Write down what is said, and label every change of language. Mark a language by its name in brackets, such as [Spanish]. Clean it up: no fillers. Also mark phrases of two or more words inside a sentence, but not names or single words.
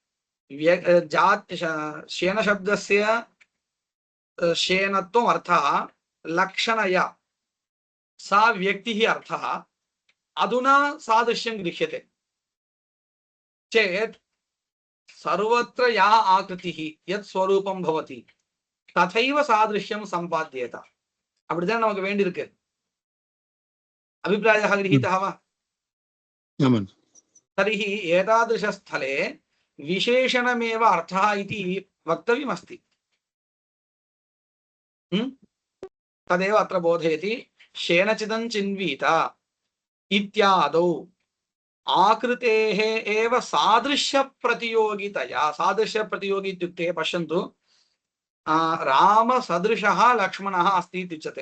[Sanskrit] शेन शब्दस्य शेनत्वम् अर्थः लक्षणया सा व्यक्तिः अर्थः अधुना सादृश्यं गृह्यते चेत् सर्वत्र या आकृतिः यत् स्वरूपं भवति तथैव सादृश्यं सम्पाद्येत. [Tamil] அப்படிதான் நமக்கு வேண்டியிருக்கு. [Sanskrit] अभिप्रायः गृहीतः वा? तर्हि एतादृशस्थले विशेषणमेव अर्थः इति वक्तव्यमस्ति। तदेव अत्र बोधयति। शेनचिदं चिन्वीत इत्यादौ आकृतेः एव सादृश्यप्रतियोगितया, सादृश्यप्रतियोगी इत्युक्ते पश्यन्तु, रामसदृशः लक्ष्मणः अस्ति इत्युच्यते।